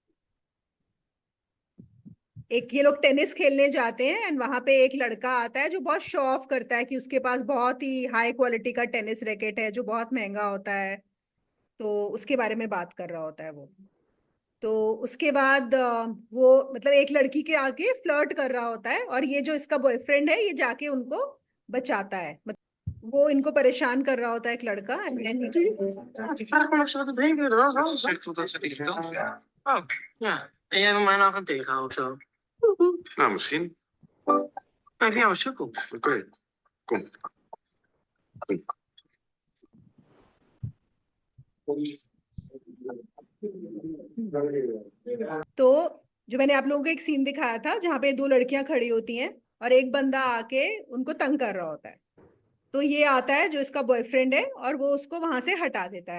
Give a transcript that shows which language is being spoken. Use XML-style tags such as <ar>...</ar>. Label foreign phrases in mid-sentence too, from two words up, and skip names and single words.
<hi>एक ये लोग टेनिस खेलने जाते हैं एंड वहां पे एक लड़का आता है जो बहुत</hi> <en>show off</en> <hi>करता है कि उसके पास बहुत ही</hi> <en>high quality</en> <hi>का</hi> <en>tennis racket</en> <hi>है जो बहुत महंगा होता है, तो उसके बारे में बात कर रहा होता है वो। तो उसके बाद वो मतलब एक लड़की के आके फ्लर्ट कर रहा होता है और ये जो इसका बॉयफ्रेंड है ये जाके उनको बचाता है, वो इनको परेशान कर रहा होता है एक लड़का।</hi> <nl>Die vraag me nog zo te drinken, dat was Ze alles. zegt toch dat ze niet geduld heeft. Oh, ja. En jij wil mij nou gaan tegenhouden of zo? nou misschien. Maar ik vind jou een sukkel. Oké, kom.</nl> <hi>तो जो मैंने आप लोगों को एक सीन दिखाया था जहां पे दो लड़कियां खड़ी होती हैं और एक बंदा आके उनको तंग कर रहा होता है, तो ये आता है जो इसका बॉयफ्रेंड है और वो उसको वहां से हटा देता है।</hi>